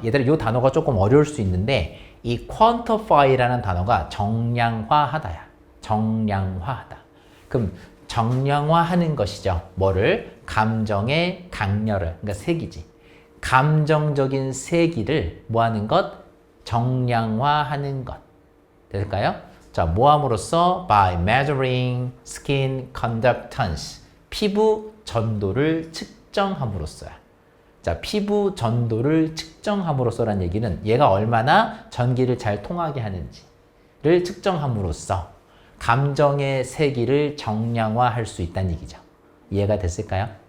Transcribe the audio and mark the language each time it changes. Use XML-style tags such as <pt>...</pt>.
<ko>얘들아, 이 단어가 조금 어려울 수 있는데 이 quantify라는 단어가 정량화하다야. 정량화하다. 그럼 정량화하는 것이죠. 뭐를? 감정의 강렬을. 그러니까 세기지. 감정적인 세기를 뭐 하는 것? 정량화하는 것. 될까요? 자, 뭐 함으로써?</ko> <en>By measuring skin conductance.</en> <ko>피부 전도를 측정함으로써야. 자, 피부 전도를 측정함으로써란 얘기는 얘가 얼마나 전기를 잘 통하게 하는지를 측정함으로써 감정의 세기를 정량화할 수 있다는 얘기죠. 이해가 됐을까요?</ko>